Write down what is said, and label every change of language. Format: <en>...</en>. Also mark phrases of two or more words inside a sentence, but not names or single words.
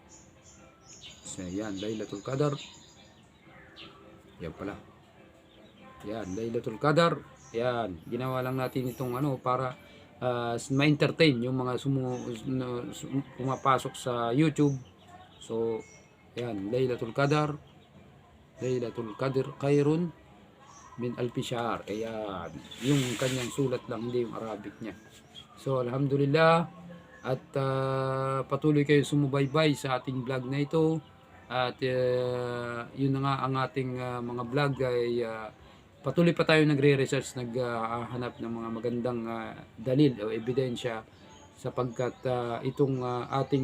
<tl>So yan, Laylatul Qadar. Yan pala. Yan, Laylatul Qadar. Yan, ginawa lang natin itong para ma-entertain yung mga pumapasok sa YouTube. So, yan, Laylatul Qadar.</tl> <ar>ليلة القدر خير من ألف شهر.</ar> <tl>Ayan, yung kanyang sulat lang, hindi yung Arabic niya. So, alhamdulillah, at patuloy kayo sumubaybay sa ating vlog na ito. At yun na nga ang ating mga vlog ay patuloy pa tayo nagre-research, naghahanap ng mga magandang dalil o ebidensya, sapagkat itong ating</tl>